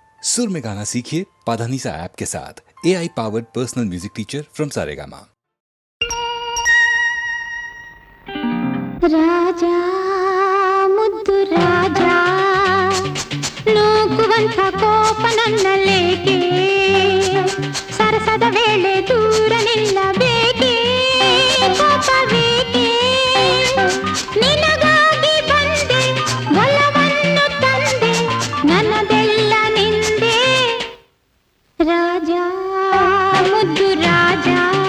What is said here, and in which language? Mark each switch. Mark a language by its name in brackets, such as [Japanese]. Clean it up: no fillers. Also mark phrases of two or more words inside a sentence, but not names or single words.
[Hindi] सुर में गाना सीखिए पाधानीसा ऐप के साथ। [English] AI powered personal music teacher from [Hindi] सारेगामा। [Kannada] ರಾಜಾ ಮುದ್ದು ರಾಜಾ ನೂಕುವಂಥ ಕೋಪ ನನ್ನಲ್ಲೇಕೆ ಸರಸದ ವೇಳೆ ದೂರ ನಿಲ್ಲಬೇಕೆ ಕೋಪವೇಕೆ ನಿನಗಾಗಿ ಬಂದೆ ಒಲವನ್ನು ತಂದೆ ನನ್ನದೆಲ್ಲ ನಿಂದೆ ರಾಜಾ ಮುದ್ದು ರಾಜಾ